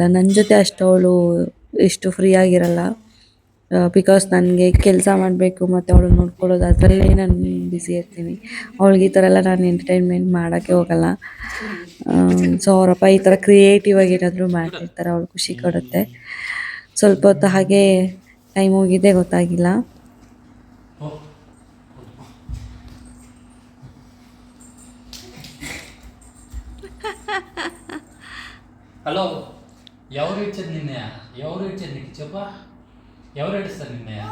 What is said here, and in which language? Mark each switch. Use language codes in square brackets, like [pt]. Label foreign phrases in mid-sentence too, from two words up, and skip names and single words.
[kn] ನನ್ನ ಜೊತೆ ಅಷ್ಟು ಅವಳು ಇಷ್ಟು ಫ್ರೀ ಆಗಿರಲ್ಲ. ಬಿಕಾಸ್ ನನಗೆ ಕೆಲಸ ಮಾಡಬೇಕು ಮತ್ತು ಅವಳನ್ನ ನೋಡ್ಕೊಳ್ಳೋದು ಅದರಲ್ಲೇ ನಾನು ಬ್ಯುಸಿ ಇರ್ತೀನಿ. ಅವಳಿಗೆ ಈ ಥರ ಎಲ್ಲ ನಾನು ಎಂಟರ್ಟೈನ್ಮೆಂಟ್ ಮಾಡೋಕ್ಕೆ ಹೋಗಲ್ಲ. ಸೊ ಅವರಪ್ಪ ಈ ಥರ ಕ್ರಿಯೇಟಿವ್ ಆಗಿ ಏನಾದರೂ ಮಾಡ್ತಿರ್ತಾರೆ. ಅವಳು ಖುಷಿ ಕೊಡುತ್ತೆ. ಸ್ವಲ್ಪ ಹೊತ್ತು ಹಾಗೆ ಟೈಮ್ ಹೋಗಿದ್ದೇ ಗೊತ್ತಾಗಿಲ್ಲ. [te] హలో ఎవరు ఇచ్చారు నిన్న ఎవరు ఇచ్చారు నీకు చెప్పా ఎవరు ఏడుస్తారు నిన్న